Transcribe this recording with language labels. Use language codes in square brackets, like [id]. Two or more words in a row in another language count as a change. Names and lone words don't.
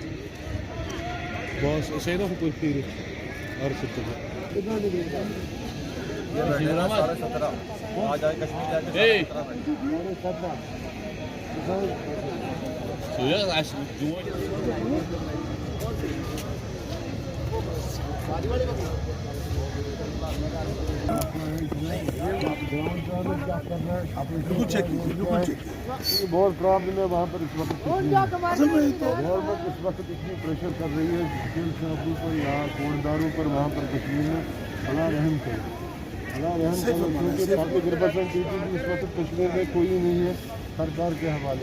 [tr] Boss, şeyde mi koyuyor? Arşivde. Hey. Suya aç. [hi] बहुत प्रॉब्लम है वहाँ पर इस वक्त। गवर्नमेंट इस वक्त इतनी प्रेशर कर रही है [en] retail shops [hi] पर, यहाँ कोटदारों पर, वहाँ पर कश्मीर में अल्लाह रहम करे, अल्लाह रहम करे, क्योंकि 40% इस वक्त कश्मीर में कोई नहीं है सरकार के हवाले।